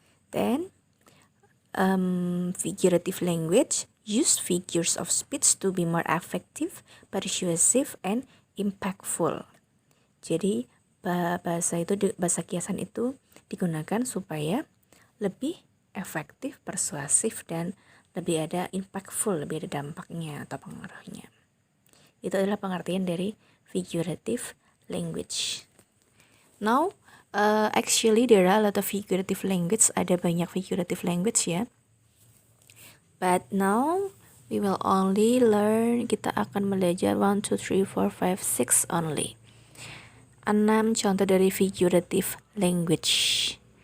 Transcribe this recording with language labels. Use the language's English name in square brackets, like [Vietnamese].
[English] Then figurative language use figures of speech to be more effective, persuasive, and impactful. [Indonesian] Jadi bahasa kiasan itu digunakan supaya lebih efektif, persuasif, dan lebih ada impactful, lebih ada dampaknya atau pengaruhnya. Itu adalah pengertian dari figurative language. [English] Now, actually there are a lot of figurative language, [Indonesian] ada banyak [English] figurative language ya. But now we will only learn, [Indonesian] kita akan belajar [English] 1, 2, 3, 4, 5, 6 only. [Indonesian] 6 contoh dari figurative language.